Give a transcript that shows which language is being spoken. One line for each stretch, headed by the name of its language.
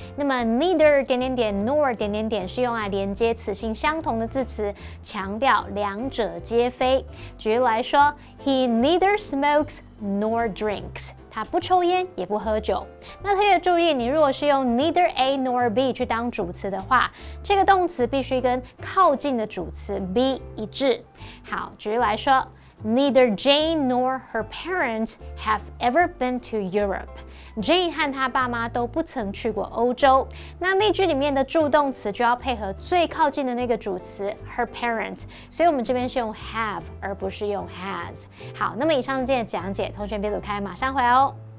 Chinese: 那么 neither 点点点 nor 点点点是用来连接词性相同的字词，强调两者皆非。举例来说 ，
English: He neither smokes nor drinks，
Chinese: 他不抽烟也不喝酒。那特别注意，你如果是用 neither A nor B 去当主词的话，这个动词必须跟靠近的主词 B 一致。好，举例来说。
English: Neither Jane nor her parents have ever been to Europe.
Chinese: Jane 和她爸妈都不曾去过欧洲。那例句里面的助动词就要配合最靠近的那个主词 her parents， 所以我们这边是用 have 而不是用 has。好，那么以上今天的讲解，同学别走开，马上回来哦。